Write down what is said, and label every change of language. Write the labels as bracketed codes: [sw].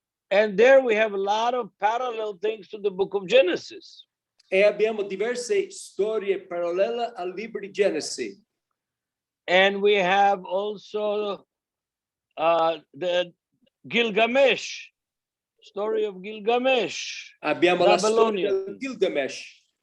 [en] And there we have a lot of parallel things to the book of Genesis. [it] E abbiamo diverse storie parallele al libro di Genesi. [en] And we have also the Gilgamesh, story of Gilgamesh. [it] Abbiamo la storia del Gilgamesh.